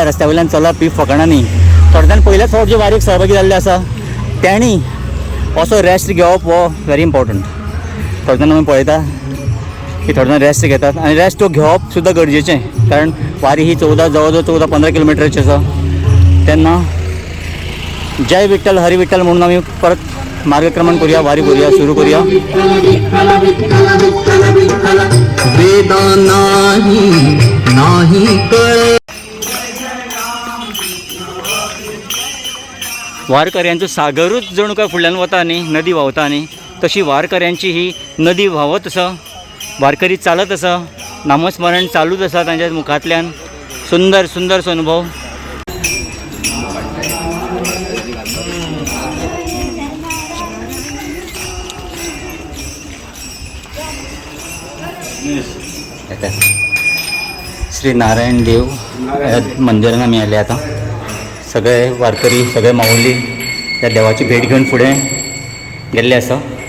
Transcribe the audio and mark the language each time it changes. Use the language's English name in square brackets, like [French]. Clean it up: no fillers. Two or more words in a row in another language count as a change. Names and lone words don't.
[Konkani] रस्त्या वयल्यान चलप ही फकाणांनी थोडे जाण पयल्याच फावट जे वारीक सहभागी जाल्ले आसा तेणी असो रेस्ट घेवप हो [English] very important [Konkani] थोडे जाण आमी पळयता की थोडे जाण रेस्ट घेतात आनी रेस्ट घेवप सुद्दां गरजेचें कारण वारी ही जवळ जवळ 14-15 किलोमिटरची आसा तेन्ना जय विठ्ठल हरी विठ्ठल म्हणून आमी परत मार्गक्रमण करूया वारी करूया सुरू करूया [Marathi] वेदा नाही कळे [Konkani] वारकऱ्यांचो सागरूच जणू काय फुडल्यान वता न्ही नदी व्हांवता न्ही तशी वारकऱ्यांची ही नदी व्हांवत आसा वारकरी चालत आसा नामस्मरण चालूच आसा तांच्या मुखांतल्यान सुंदर सुंदरसो अनुभव श्री नारायण देव मंदिरान आमी आयले आतां सगळे वारकरी सगळे माऊली त्या देवाची भेट घेवन फुडें गेल्ले आसा